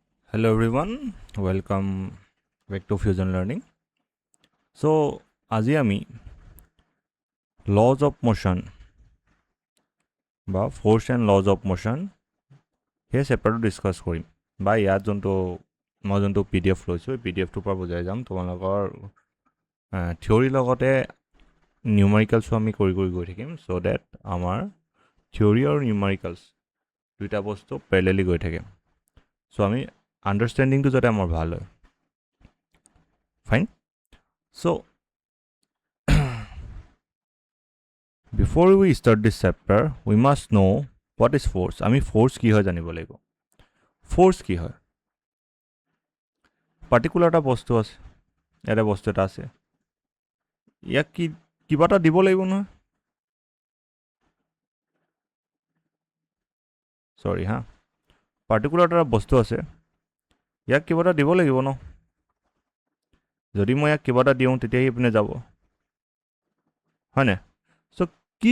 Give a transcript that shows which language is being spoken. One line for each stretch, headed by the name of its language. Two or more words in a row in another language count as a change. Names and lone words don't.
English: Hello everyone, welcome back to Fusion Learning. So,
Assamese: আজি আমি
English: laws of motion
Assamese: বা
English: force and laws of motion
Assamese: সেই চেপ্টাৰটো ডিছকাছ কৰিম বা ইয়াত মই যোনটো PDF লৈছোঁ PDFটোৰ পৰা বুজাই যাম তোমালোকৰ থিয়ৰী লগতে নিউমাৰিকেলছো আমি কৰি গৈ থাকিম
English: so that
Assamese: আমাৰ থিয়ৰী আৰু নিউমাৰিকেলছ দুইটা বস্তু পেৰেলেলি গৈ থাকে চ' আমি আণ্ডাৰষ্টেণ্ডিংটো যাতে আমাৰ ভাল হয়
English: fine so' before we start this chapter we must know what is force
Assamese: আমি force কি হয় জানিব লাগিব force কি হয় পাৰ্টিকুলাৰ এটা বস্তু আছে এটা বস্তু এটা আছে ইয়াক কি কিবা এটা দিব লাগিব নহয় সৰি হা পাৰ্টিকুলাৰ এটা বস্তু আছে ইয়াক কিবা এটা দিব লাগিব ন যদি মই ইয়াক কিবা এটা দিওঁ তেতিয়া ইপিনে যাব হয়নে চ' কি